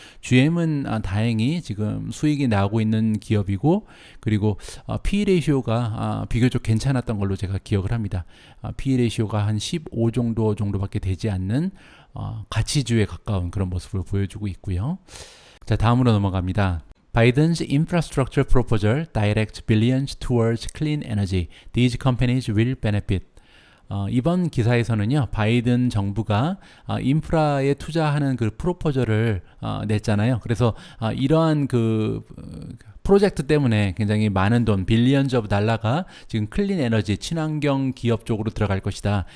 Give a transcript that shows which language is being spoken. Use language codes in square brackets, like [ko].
[ko] GM은 다행히 지금 수익이 나오고 있는 기업이고 그리고 PE 레이시오가 비교적 괜찮았던 걸로 제가 기억을 합니다. PE 레이시오가 한 15 정도밖에 되지 않는 가치주에 가까운 그런 모습을 보여주고 있고요. 자, 다음으로 넘어갑니다. [en] Biden's infrastructure proposal directs billions towards clean energy. These companies will benefit. [ko] 이번 기사에서는요, 바이든 정부가 인프라에 투자하는 그 프로포저를 냈잖아요. 그래서 이러한 그 프로젝트 때문에 굉장히 많은 돈, 빌리언즈 오브 달러가 지금 클린 에너지, 친환경 기업 쪽으로 들어갈 것이다.